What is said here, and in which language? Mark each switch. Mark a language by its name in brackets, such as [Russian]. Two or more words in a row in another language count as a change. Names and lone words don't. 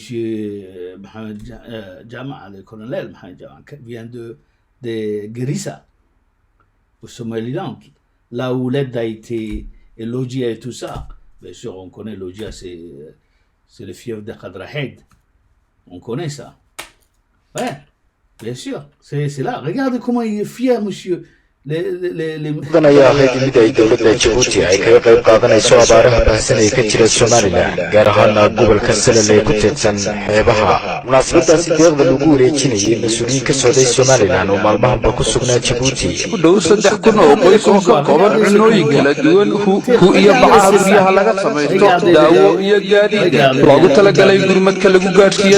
[French] Mohamed Jama, le colonel Mohamed Jama, vient de Garissa, au Somaliland, là où l'aide a été élogiée et tout ça. Bien sûr, on connaît l'Odia, c'est le fief de Khadrahed. On connaît ça. Ouais, bien sûr, c'est là. Regardez comment il est fier, monsieur. [Somali] ayaa ahayd mid ay dowladda Djibouti ay kaga qayb qaadanayso abaaraha baahsan ee ka jira Somaliland gaar ahaan gobolka Salal ee ku teedsan xeebaha munaasabadaasi deeqda lagu wareejinayay mas'uuliyiin ka socday Somaliland oo maalmahanba ku sugnaa Djibouti ku dhow 3,000 oo qoys oo ka kooban cunooyin kala duwan hu iyo bacaha guryaha laga samaysto daawo iyo gaadiid loogu talagalay gurmadka lagu gaarsiiyo